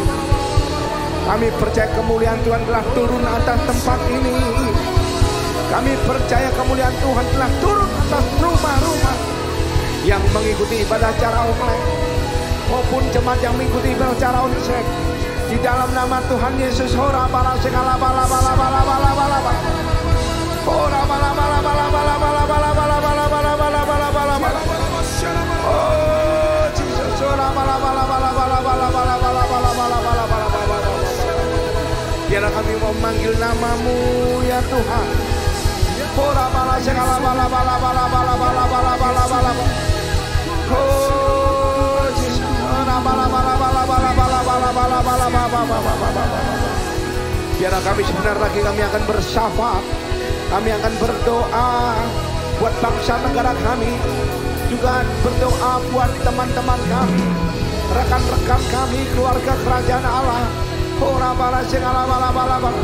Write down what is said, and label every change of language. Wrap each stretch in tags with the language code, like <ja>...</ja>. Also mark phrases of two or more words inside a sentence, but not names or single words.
<id>Kami percaya kemuliaan Tuhan telah turun atas tempat ini. Kami percaya kemuliaan Tuhan telah turun atas rumah-rumah yang mengikuti ibadah secara online maupun jemaat yang mengikuti ibadah secara onsite. Di dalam nama Tuhan Yesus, ora bala segala bala bala bala bala bala bala. Ora bala bala bala bala bala bala bala bala bala bala bala bala bala. Oh Jesus, ora bala bala bala bala bala bala bala bala bala bala bala bala. Biarlah kami memanggil nama-Mu ya Tuhan. Ora bala segala bala bala bala bala bala bala bala bala. Oh Jesus, ora bala bala bala bala bala bala bala bala bala. Biarlah kami sebentar lagi kami akan bersyafaat. Kami akan berdoa buat bangsa negara kami, juga berdoa buat teman-teman kami, rekan-rekan kami, keluarga kerajaan Allah. Ora bala segala bala bala bala.</id>